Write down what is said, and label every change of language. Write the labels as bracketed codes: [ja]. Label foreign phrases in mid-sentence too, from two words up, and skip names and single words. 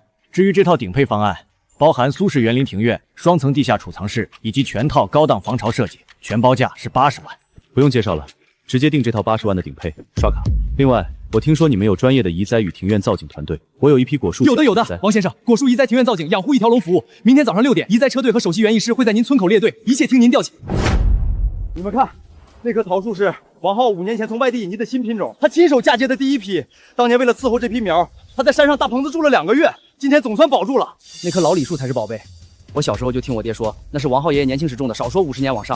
[zh] 至於這套頂配方案，包含蘇式園林庭院、雙層地下儲藏室以及全套高檔防潮設計，全包價是80萬。不用介紹了，直接定這套80萬的頂配，刷卡。另外，我聽說你們有專業的移栽與庭院造景團隊，我有一批果樹。有的，王先生，果樹移栽、庭院造景、養護一條龍服務。明天早上6點，移栽車隊和首席園藝師會在您村口列隊，一切聽您調遣。你们看，那棵桃树是王浩5年前从外地引进的新品种，他亲手嫁接的第一批。当年为了伺候这批苗，他在山上大棚子住了2个月，今天总算保住了。那棵老李树才是宝贝。我小时候就听我爹说，那是王浩爷爷年轻时种的，少说50年往上。